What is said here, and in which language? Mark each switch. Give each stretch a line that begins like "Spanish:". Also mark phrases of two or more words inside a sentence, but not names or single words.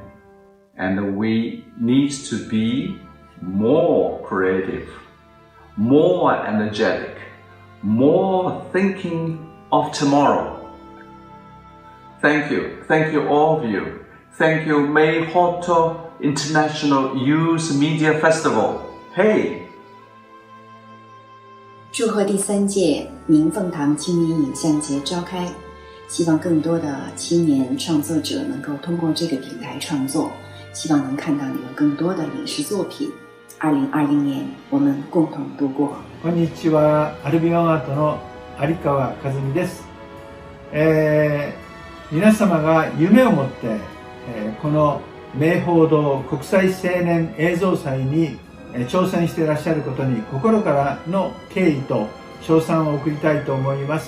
English: And we need to be more creative, more energetic, more thinking of tomorrow. Thank you all of you. Thank you Meihodo International Youth Media Festival. Hey!
Chinese: 祝贺第3届明凤堂青年影像节召开，希望更多的青年创作者能够通过这个平台创作，希望能看到你们更多的影视作品。2020年，我们共同度过。
Japanese: こんにちは、アルビオンアートの有川和美です。皆様が夢を持って、この明報堂国際青年映像祭に挑戦していらっしゃることに心からの敬意と称賛を送りたいと思います。